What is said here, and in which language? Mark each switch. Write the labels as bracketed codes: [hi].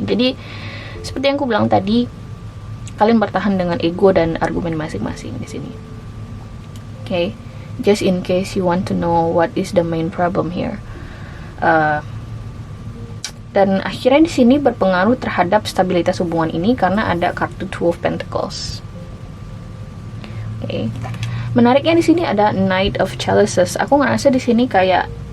[id] Jadi seperti yang aku bilang tadi, kalian bertahan dengan ego dan argumen masing-masing di sini. [en] Okay, just in case you want to know what is the main problem here. [id] Dan akhirnya di sini berpengaruh terhadap stabilitas hubungan ini karena ada kartu Two of Pentacles. Okay. Menariknya di sini ada Knight of Chalices. Aku ngerasa di sini kayak